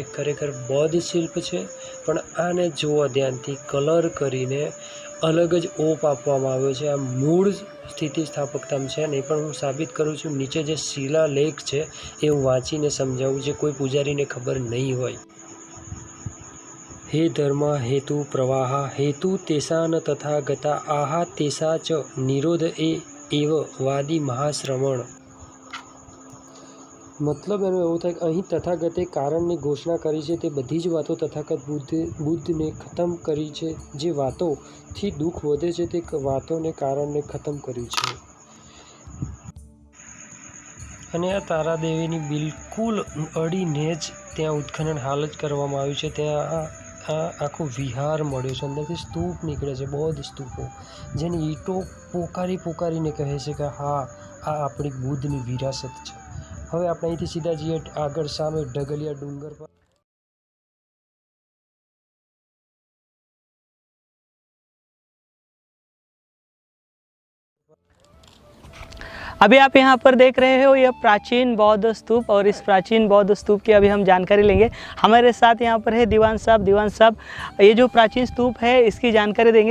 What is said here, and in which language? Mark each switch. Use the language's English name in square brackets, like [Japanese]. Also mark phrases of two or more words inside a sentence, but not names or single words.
[Gujarati] ખરેખર બૌદ્ધ શિલ્પ છે, પણ આને જુઓ ધ્યાનથી, કલર કરીને અલગ જ ઓપ આપવામાં આવ્યો છે. આ મૂળ સ્થિતિ સ્થાપકતામાં છે અને એ પણ હું સાબિત કરું છું. નીચે જે શિલાલેખ છે એ હું વાંચીને સમજાવું છે, કોઈ પૂજારીને ખબર નહીં હોય. [Pali] हे धर्म हेतु प्रवाह हेतु तेषान तथा गता आहा तेषा च निरोध एव वादी महाश्रवण. [Gujarati] મતલબ એનો એવું થાય કે અહીં તથાગતે કારણની ઘોષણા કરી છે. તે બધી જ વાતો તથાગત બુદ્ધને ખતમ કરી છે. જે વાતોથી દુઃખ વધે છે તે વાતોને કારણને ખતમ કર્યું છે. અને આ તારાદેવીની બિલકુલ અડીને જ ત્યાં ઉત્ખનન હાલ જ કરવામાં આવ્યું છે. ત્યાં આ આખો વિહાર મળ્યો છે. અંદરથી સ્તૂપ નીકળે છે, બૌદ્ધ સ્તૂપો, જેની ઈંટો પોકારીને કહે છે કે હા, આ આપણી બુદ્ધની વિરાસત છે. હવે આપણે અહીંથી સીધા જઈએ આગળ સામે ઢગલિયા ડુંગર પર. [Hindi] अभी आप यहाँ पर देख रहे हो यह प्राचीन बौद्ध स्तूप, और इस प्राचीन बौद्ध स्तूप की अभी हम जानकारी लेंगे. हमारे साथ यहाँ पर है दीवान साहब, ये जो प्राचीन स्तूप है इसकी जानकारी देंगे.